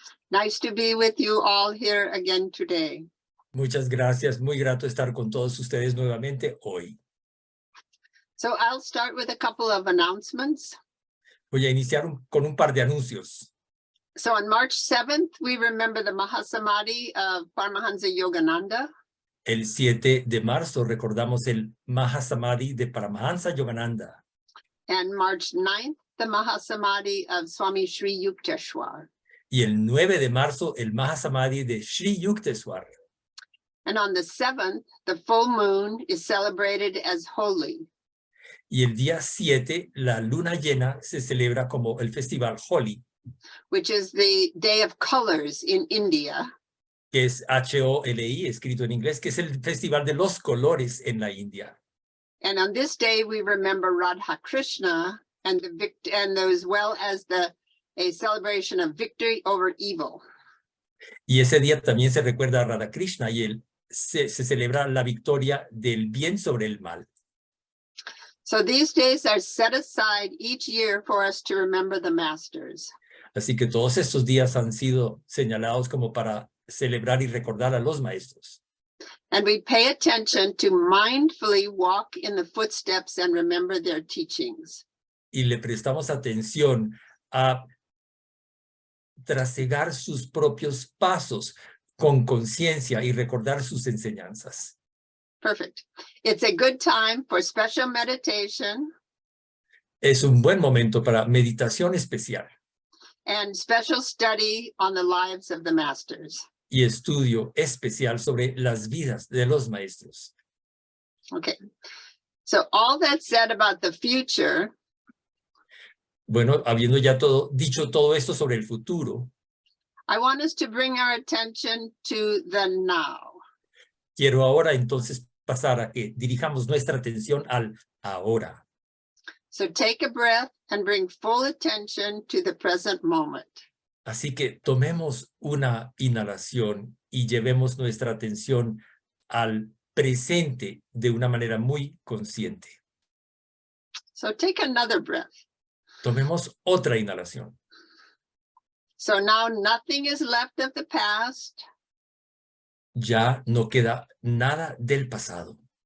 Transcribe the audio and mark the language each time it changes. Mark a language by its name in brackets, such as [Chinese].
[English] Nice to be with you all here again today. [Spanish] Muchas gracias. Muy grato estar con todos ustedes nuevamente hoy. [English] So I'll start with a couple of announcements. [Spanish] Voy a iniciar con un par de anuncios. [English] So on March 7th, we remember the Mahasamadhi of Paramahansa Yogananda. [Spanish] El 7 de marzo recordamos el Mahasamadhi de Paramahansa Yogananda. [English] And March 9th, the Mahasamadhi of Swami Sri Yukteswar. [Spanish] Y el 9 de marzo el Mahasamadhi de Sri Yukteswar. [English] And on the 7th, the full moon is celebrated as holy. [Spanish] Y el día 7, la luna llena se celebra como el festival Holi, [English] which is the Day of Colors in India. [Spanish] que es H-O-L-I, escrito en inglés, que es el festival de los colores en la India. [English] And on this day, we remember Radha Krishna and as well as a celebration of victory over evil. [Spanish] Y ese día también se recuerda a Radha Krishna y se celebra la victoria del bien sobre el mal. [English] So these days are set aside each year for us to remember the masters. [Spanish] Así que todos estos días han sido señalados como para celebrar y recordar a los maestros. [English] And we pay attention to mindfully walk in the footsteps and remember their teachings. [Spanish] Y le prestamos atención a trasegar sus propios pasos con conciencia y recordar sus enseñanzas. [English] Perfect. It's a good time for special meditation. [Spanish] Es un buen momento para meditación especial. [English] And special study on the lives of the masters. [Spanish] Y estudio especial sobre las vidas de los maestros. [English] Okay. So all that said about the future. [Spanish] Bueno, habiendo ya dicho todo esto sobre el futuro, [English] I want us to bring our attention to the now. [Spanish] Quiero ahora entonces pasar a que dirijamos nuestra atención al ahora. [English] So take a breath and bring full attention to the present moment. [Spanish] Así que tomemos una inhalación y llevemos nuestra atención al presente de una manera muy consciente. [English] So take another breath. [Spanish] Tomemos otra inhalación. [English] So now nothing is left of the past. [Spanish] Ya no queda nada del pasado.